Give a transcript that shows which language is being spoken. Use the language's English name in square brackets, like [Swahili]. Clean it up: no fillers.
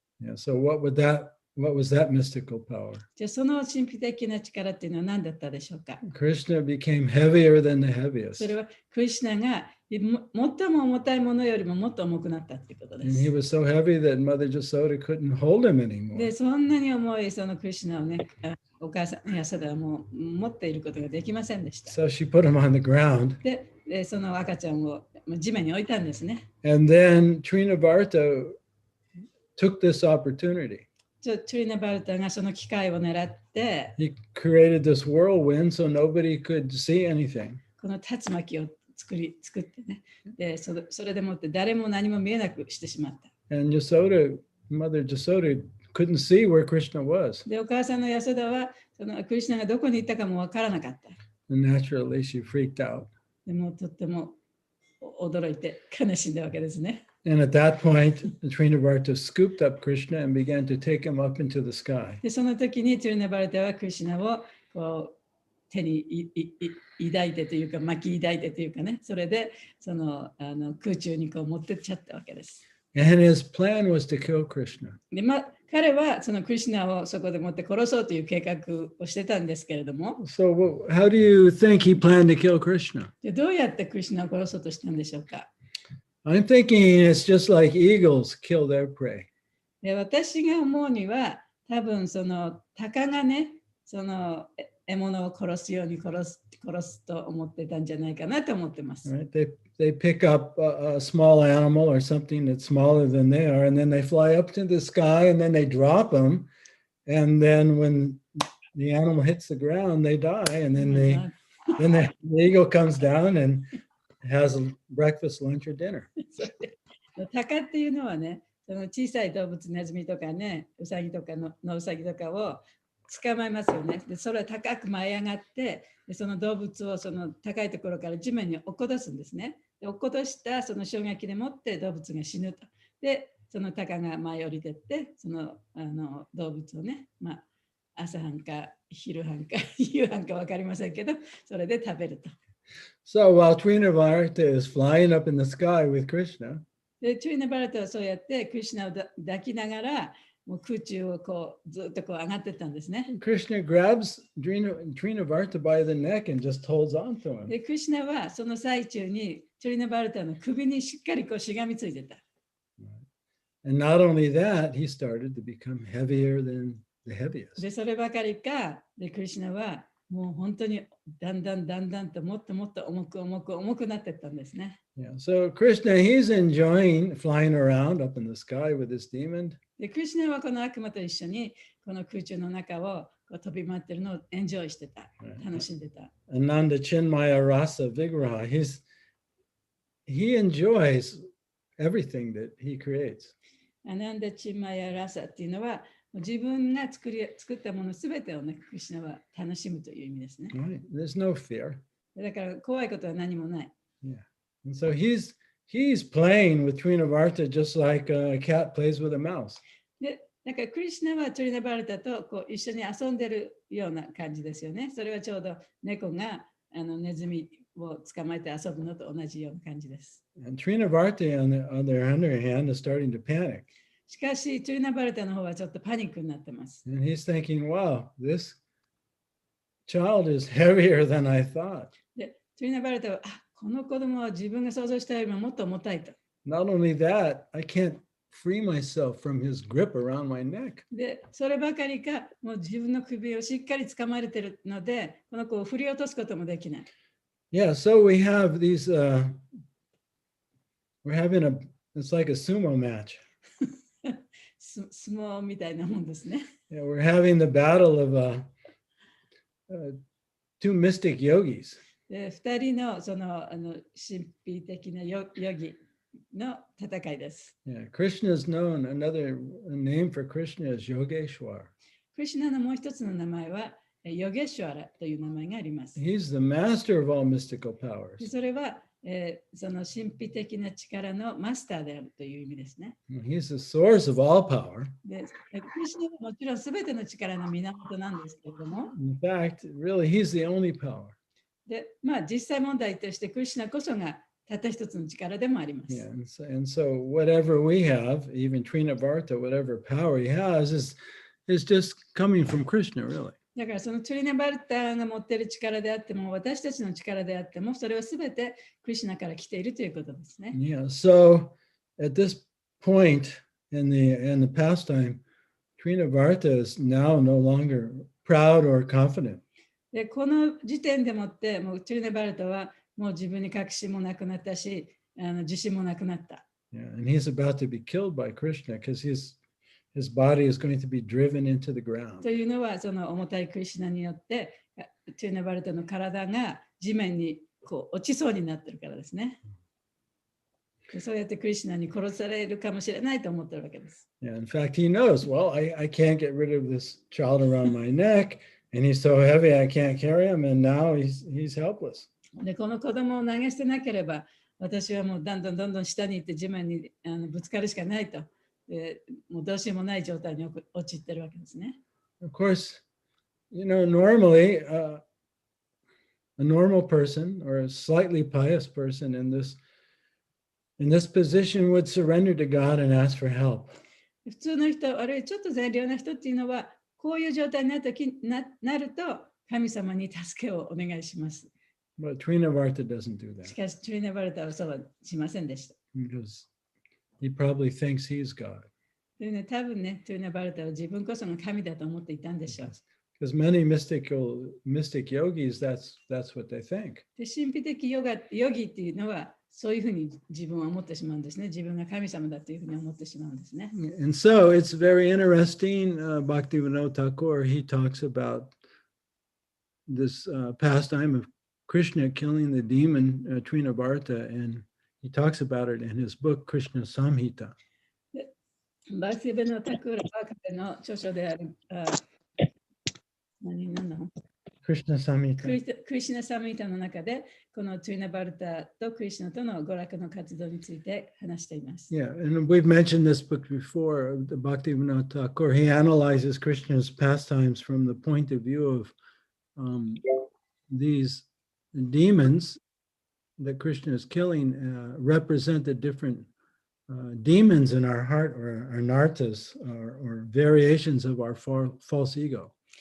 [English] Yeah, so what was that mystical power? [Japanese] じゃあその神秘的な力っていうのは何だったでしょうか？ [English] Krishna became heavier than the heaviest. [Japanese] それはクリシュナが最も重たいものよりももっと重くなったっていうことで [English] And he [Japanese] す。 [English] was so heavy that Mother Jasoda couldn't hold him anymore. [Japanese] で、そんなに重いそのクリシュナをね、お母さんのヤソダはもう持っていることができませんでした。 [English] So she put him on the ground. [Japanese] で、その赤ちゃんを地面に置いたんですね。 [English] And then Trinavarta took this opportunity. [Japanese] トゥリナバルタがその機会を狙って、 [English] He created this whirlwind so nobody could see anything. [Japanese] この竜巻を作ってね。で、それでもって誰も何も見えなくしてしまった。 [English] And Mother Jasoda couldn't see where Krishna was. [Japanese] で、お母さんのヤソダはそのクリシュナがどこに行ったかもわからなかった。 [English] And naturally she freaked out. [Japanese] でもとっても驚いて悲しんだわけですね。 [English] And at that point, the Trinavarta scooped up Krishna and began to take him up into the sky. [Japanese] でその時にトゥルナバルタはクリシュナをこう手に抱いてというか巻き抱いてというかね、それでその空中にこう持ってっちゃったわけです。 [English] And his plan was to kill Krishna. [Japanese] で彼はそのクリシュナをそこで持って殺そうという計画をしてたんですけれども、 [English] So how do you think he planned to kill Krishna? [Japanese] でどうやってクリシュナを殺そうとしたんでしょうか。 [English] I'm thinking it's just like eagles kill their prey. [Japanese] で私が思うには多分その鷹がね、その獲物を殺すように殺すと思ってたんじゃないかなと思ってます。 [English] Right? They pick up a small animal or something that's smaller than they are, and then they fly up to the sky, and then they drop them, and then when the animal hits the ground, they die, and then the eagle comes down and has a breakfast, lunch, or dinner. [Japanese] 鷹っていうのはね、その小さい動物、ネズミとかね、ウサギとかのウサギとかを捕まえますよね。でそれは高く舞い上がって、でその動物をその高いところから地面に落っことすんですね。で落っことしたその衝撃でもって動物が死ぬと。で、その鷹が舞い降りてって、その動物をね、朝飯か昼飯か夕飯か分かりませんけど、それで食べると。 [English] So while Trinavarta is flying up in the sky with Krishna, [Japanese] で、トゥリナバルタはそうやってクリシュナを抱きながら、もう空中をこうずっとこう上がってったんですね。 [English] Krishna grabs Trinavarta by the neck and just holds on to him. [Japanese] で、クリシュナはその最中にトゥリナバルタの首にしっかりこうしがみついてた。 [English] And not only that, he started to become heavier than the heaviest. [Japanese] で、そればかりか、で、クリシュナはもう本当にだんだんともっともっと重くなっていったんですね。 [English] Yeah. So Krishna, he's enjoying flying around up in the sky with this demon. [Japanese] で、クリシュナはこの悪魔と一緒にこの空中の中をこう飛び回ってるのをエンジョイしてた。楽しんでた。 [English] Ananda Chinmaya Rasa Vigraha, he enjoys everything that he creates. [Japanese] アナンダチマヤラサっていうのは自分が作ったものすべてをね、クリシュナは楽しむという意味ですね。 [English] Right? There's no fear. [Japanese] だから怖いことは何もない。 [English] Yeah. And so he's playing with Trinavarta just like a cat plays with a mouse. [Japanese] で、だからクリシュナはトリナバルタとこう一緒に遊んでるような感じですよね。それはちょうど猫がネズミを捕まえて遊ぶのと同じような感じです。 [English] And Trinavarta on the other hand is starting to panic. [Japanese] しかし、トリナバルタの方はちょっとパニックになってます。 [English] And he's thinking, wow, this child is heavier than I thought. [Japanese] で、トリナバルタは、この子供は自分が想像したよりももっと重たいと。 [English] Not only that, I can't free myself from his grip around my neck. [Japanese] で、そればかりか、もう自分の首をしっかり掴まれているので、この子を振り落とすこともできない。 [English] Yeah, so we have these, we're having it's like a sumo match. [Japanese] 相撲みたいなもんですね。 [English] Yeah, we're having the battle of two mystic yogis. [Japanese] で、2人のその神秘的なヨギの戦いです。 [English] Yeah, Krishna is known, another name for Krishna is Yogeshwar. [Japanese] クリシュナのもう一つの名前はヨゲシュアラという名前があります。 [English] He's the master of all mystical powers. [Japanese] それは、その神秘的な力のマスターであるという意味ですね。 [English] He's the source of all power. [Japanese] で、クリシュナはもちろんすべての力の源なんですけれども、 [English] In fact, really, he's the only power. [Japanese] で、実際問題としてクリシュナこそがたった一つの力でもあります。 [English] Yeah, and so whatever we have, even Trinavarta, whatever power he has, is just coming from Krishna, really. [Japanese] だからそのトゥリナバルタが持っている力であっても、私たちの力であっても、それはすべてクリシュナから来ているということですね。 [English] Yeah, so at this point in the pastime, Trinavarta is now no longer proud or confident. [Japanese] で、この時点でもって、もうトゥリナバルタはもう自分に確信もなくなったし、自信もなくなった。 [English] Yeah, and he's about to be killed by Krishna because his body is going to be driven into the ground. [Japanese] というのは、その重たいクリシュナによって、トゥリナバルタの体が地面にこう落ちそうになってるからですね。そうやってクリシュナに殺されるかもしれないと思ってるわけです。 [English] Yeah, in fact, he knows, well, I can't get rid of this child around my neck, and he's so heavy I can't carry him, and now he's helpless. [Japanese] で、この子供を投げ捨てなければ、私はもうどんどん下に行って地面にぶつかるしかないと。でもうどうしようもない状態に陥ってるわけですね。 [English] Of course, normally a normal person or a slightly pious person in this position would surrender to God and ask for help. [Japanese] 普通の人、あるいはちょっと善良な人っていうのは、こういう状態になると、神様に助けをお願いします。 [English] But Trinavarta doesn't do [Japanese] し [English] that [Japanese] かし、トリナバルタはそうはしませんでした。 [English] because he probably thinks he's God. [Japanese] というね、多分ね、トリナバルタは自分こそが神だと思っていたんでしょう。 [English] Because many mystic yogis, that's what they think. [Japanese] で、神秘的ヨギっていうのは、そういうふうに自分は思ってしまうんですね。自分が神様だというふうに思ってしまうんですね。 [English] And so it's very interesting. Bhaktivinoda Thakur, he talks about this pastime of Krishna killing the demon Trinavarta, and he talks about it in his book Krishna Samhita. [Japanese] バーティベのタクーラは彼の著書である、何なの [English] Krishna Samhita. [Japanese] クリシュナサミータの中で、このトゥイナバルタとクリシュナとの娯楽の活動について話しています。 [English] Yeah, and we've mentioned this book before. The Bhaktivinoda Thakur, he analyzes Krishna's pastimes from the point of view of these demons that Krishna is killing represent the different demons in our heart, or our nartas, or variations of our false ego.